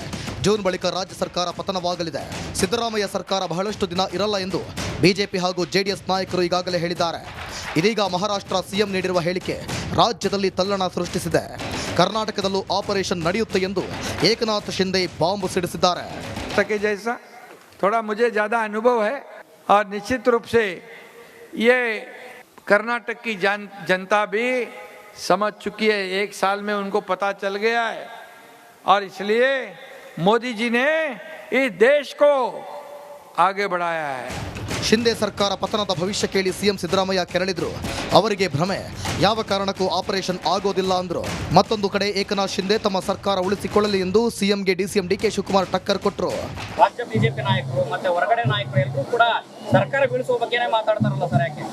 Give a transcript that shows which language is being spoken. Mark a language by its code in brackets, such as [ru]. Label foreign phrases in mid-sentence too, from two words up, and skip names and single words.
[kn] ಜೂನ್ ಬಳಿಕ ರಾಜ್ಯ ಸರ್ಕಾರ ಪತನವಾಗಲಿದೆ. ಸಿದ್ದರಾಮಯ್ಯ ಸರ್ಕಾರ ಬಹಳಷ್ಟು ದಿನ ಇರಲ್ಲ ಎಂದು ಬಿಜೆಪಿ ಹಾಗೂ ಜೆಡಿಎಸ್ ನಾಯಕರು ಈಗಾಗಲೇ ಹೇಳಿದ್ದಾರೆ. ಇದೀಗ ಮಹಾರಾಷ್ಟ್ರ ಸಿಎಂ ನೀಡಿರುವ ಹೇಳಿಕೆ ರಾಜ್ಯದಲ್ಲಿ ತಲ್ಲಣ ಸೃಷ್ಟಿಸಿದೆ. ಕರ್ನಾಟಕದಲ್ಲೂ ಆಪರೇಷನ್ ನಡೆಯುತ್ತೆ ಎಂದು ಏಕನಾಥ್ ಶಿಂಧೆ ಬಾಂಬ್ ಸಿಡಿಸಿದ್ದಾರೆ. [hi] थोड़ा मुझे ज़्यादा अनुभव है और निश्चित रूप से ये कर्नाटक की जनता भी समझ चुकी है. एक साल में उनको पता चल गया है और इसलिए मोदी जी ने इस देश को आगे बढ़ाया है. [kn] ಶಿಂಧೆ ಸರ್ಕಾರ ಪತನದ ಭವಿಷ್ಯ ಕೇಳಿ ಸಿಎಂ ಸಿದ್ದರಾಮಯ್ಯ ಕೆರಳಿದ್ರು. ಅವರಿಗೆ ಭ್ರಮೆ, ಯಾವ ಕಾರಣಕ್ಕೂ ಆಪರೇಷನ್ ಆಗೋದಿಲ್ಲ ಅಂದ್ರು. ಮತ್ತೊಂದು ಕಡೆ ಏಕನಾಥ್ ಶಿಂಧೆ ತಮ್ಮ ಸರ್ಕಾರ ಉಳಿಸಿಕೊಳ್ಳಲಿ ಎಂದು ಸಿಎಂಗೆ ಡಿಸಿಎಂ ಡಿಕೆ ಶಿವಕುಮಾರ್ ಟಕ್ಕರ್ ಕೊಟ್ಟರು. ರಾಜ್ಯ ಬಿಜೆಪಿ ನಾಯಕರು ಮತ್ತೆ ಹೊರಗಡೆ ನಾಯಕರು ಎಲ್ಲರೂ ಕೂಡ ಸರ್ಕಾರ ಬೀಳಿಸುವ ಬಗ್ಗೆನೇ ಮಾತಾಡ್ತಾರಲ್ಲ ಸರ್, ಯಾಕೆ?